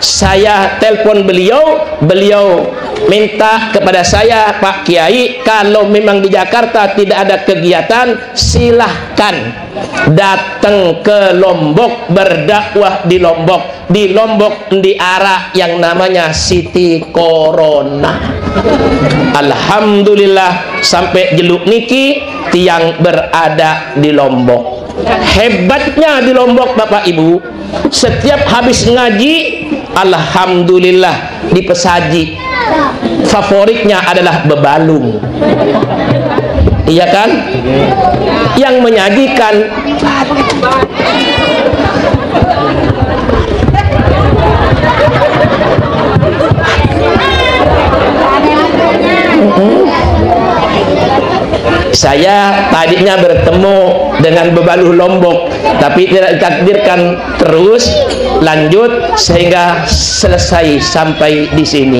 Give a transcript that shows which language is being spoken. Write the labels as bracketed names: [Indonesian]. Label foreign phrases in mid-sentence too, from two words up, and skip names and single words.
[Indonesian] Saya telepon beliau, beliau minta kepada saya, Pak Kiai, kalau memang di Jakarta tidak ada kegiatan, silahkan datang ke Lombok, berdakwah di Lombok. Di Lombok di arah yang namanya Siti Corona. Alhamdulillah sampai [Sasak] jeluk niki tiang [Indonesian] berada di Lombok. Hebatnya di Lombok Bapak Ibu, setiap habis ngaji alhamdulillah dipesaji, favoritnya adalah bebalung. Iya kan? Yang menyajikan saya tadinya bertemu dengan bebaluh Lombok, tapi tidak ditakdirkan terus lanjut sehingga selesai sampai di sini.